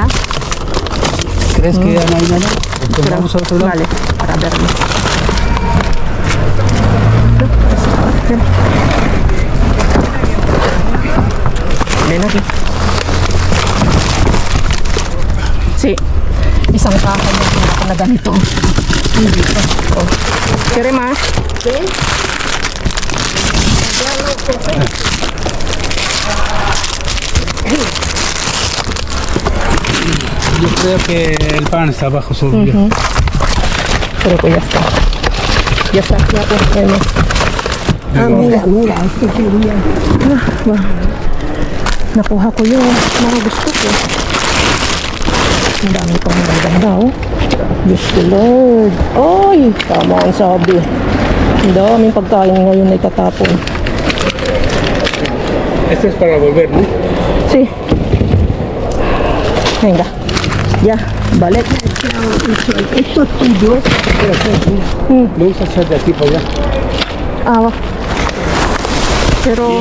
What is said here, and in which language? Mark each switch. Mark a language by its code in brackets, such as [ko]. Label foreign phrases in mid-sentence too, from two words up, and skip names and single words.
[es] ¿Crees que ya no hay nada? Entonces vamos a otro lado. Vale, para verlo. Ven aquí. Sí. [tl] Isang kahoy na tira ko na ganito. Dito. Oh. Kere ma? [es] Yo creo que el pan está abajo solo. Pero pues ya está. Ya está. Ya pues, mira, esto quería. [tl] nakuha ko yung mga gusto ko. Ang dami pang maganda, oh. Diyos ko, Lord. Ay, tama ang sabi. Ang daming pagkain ngayon ay tatapon. [es] Este es para volver, ¿no? Sí. Venga. [tl] Ya, balik. [es] Esto es tuyo. Lo usas hacer de aquí para allá. Ah, va. Pero,